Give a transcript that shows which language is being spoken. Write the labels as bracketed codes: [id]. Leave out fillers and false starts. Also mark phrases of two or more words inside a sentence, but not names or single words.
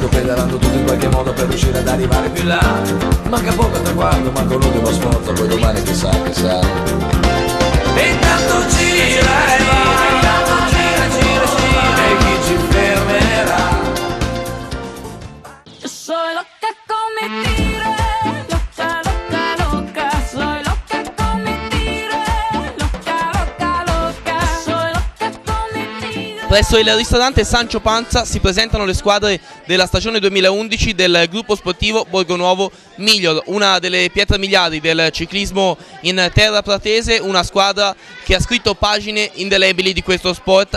[it] sfideranno tutto in qualche modo per riuscire ad arrivare più là. Manca poco al traguardo, manca un ultimo sforzo, poi domani chissà. E intanto gira e va, gira, e chi ci fermerà? [es] Yo soy loca con mi tigre, loca, loca, loca. Soy loca con mi tigre, loca, loca, loca. Soy loca con mi tigre. [it] Presso il ristorante Sancio Panza si presentano le squadre della stagione 2011 del gruppo sportivo Borgonuovo Miglior, una delle pietre miliari del ciclismo in terra pratese, una squadra che ha scritto pagine indelebili di questo sport.